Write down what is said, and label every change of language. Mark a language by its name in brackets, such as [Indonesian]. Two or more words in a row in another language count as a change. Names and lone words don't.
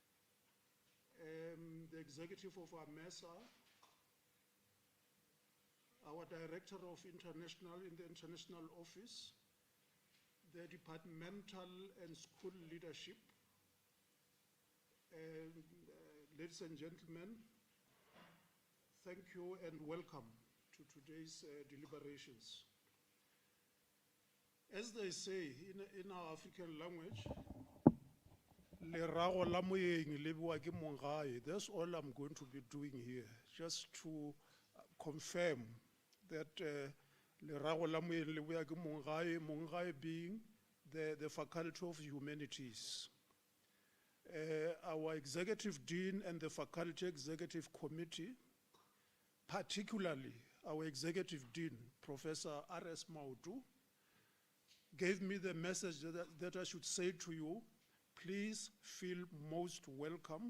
[English] the executive of AMESA, our Director of International in the International Office, the departmental and school leadership, and ladies and gentlemen, thank you and welcome to today's deliberations. As they say in our African language, [Southern Sotho] "Lerago la moeng le bewa ke mong gae." [English] That's all I'm going to be doing here, just to confirm that [Southern Sotho] Lerago la moeng le bewa ke mong gae [English] being the Faculty of Humanities. Our Executive Dean and the Faculty Executive Committee, particularly our Executive Dean, Professor R.S. Mautu, gave me the message that I should say to you, please feel most welcome.